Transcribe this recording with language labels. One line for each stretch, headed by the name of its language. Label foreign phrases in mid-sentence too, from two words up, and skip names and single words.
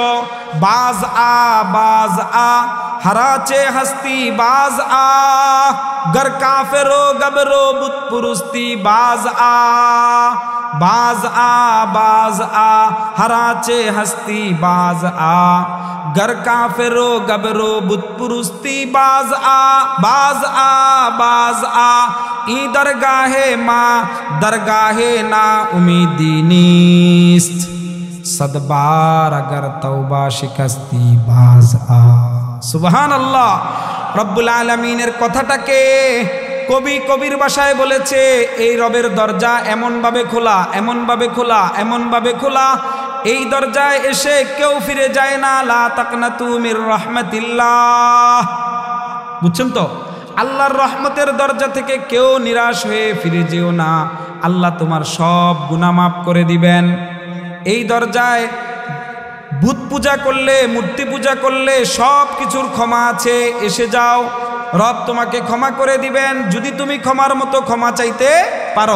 Persian: باز آ هر آنچه هستی، باز آ گر کافر و گبر و بت‌پرستی، باز آ هر آنچه هستی، باز آ گر کافر و گبر و بت‌پرستی، باز آ، این درگه ما درگه نومیدی نیست، صد بار اگر توبه شکستی، باز آ. সুবহানাল্লাহ।
Bangla: রব্বুল আলামিনের কথাটাকে কবি কবির ভাষায় বলেছে, এই রবের দরজা এমনভাবে খোলা, এমনভাবে খোলা, এমনভাবে খোলা, এই দরজায় এসে কেউ ফিরে যায় না।
Arabic: لا تقنطوا من رحمة الله.
Bangla: বুঝছেন তো? আল্লাহর রহমতের দরজা থেকে কেউ নিরাশ হয়ে ফিরে যেও না, আল্লাহ তোমার সব গুনাহ মাফ করে দিবেন। এই দরজায় বুত পূজা করলে, মূর্তি পূজা করলে সব কিছুর ক্ষমা আছে, এসে যাও, রব তোমাকে ক্ষমা করে দিবেন যদি তুমি ক্ষমার মতো ক্ষমা চাইতে পারো।